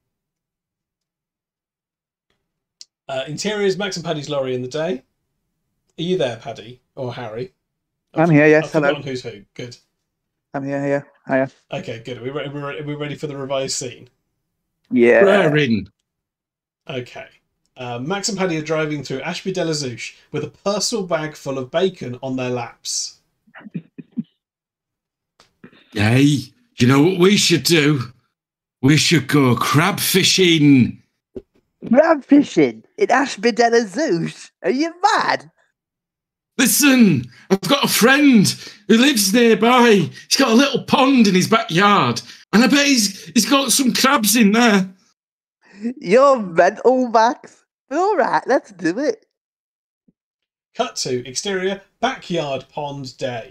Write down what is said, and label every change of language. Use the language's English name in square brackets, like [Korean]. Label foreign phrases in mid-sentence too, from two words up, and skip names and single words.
[English] Interiors, Max and Paddy's lorry in the day. Are you there, Paddy or Harry? I'm here, yes. I've Hello. forgotten who's who. Good. I'm here. Hiya. Okay, good. Are we ready for the revised scene? Yeah. We're in. Okay. Max and Paddy are driving through Ashby de la Zouche with a parcel bag full of bacon on their laps. Hey, you know what we should do? We should go crab fishing. Crab fishing in Ashby de la Zouche? Are you mad? Listen, I've got a friend who lives nearby. He's got a little pond in his backyard, and I bet he's got some crabs in there. You're mental, Max. But all right, let's do it. Cut to exterior backyard pond day.